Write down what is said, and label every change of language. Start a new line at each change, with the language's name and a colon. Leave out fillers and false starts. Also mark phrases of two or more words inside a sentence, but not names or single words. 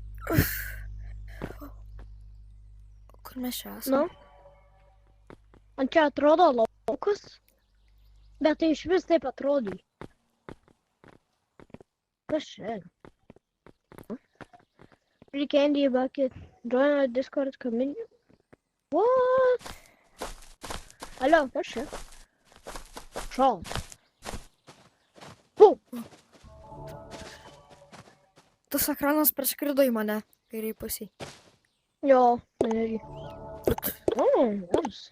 Lithuanian: Kur mes čia Nu, esame? man čia atrodo laukas, bet tai iš vis taip atrodai. Kas čia?
English: Free candy bucket. Join our Discord community. What?
Lithuanian: Alio, kas čia? Šal. Tas ekranas praskrido į mane, kairiai pusiai. Jo, irgi. Geras.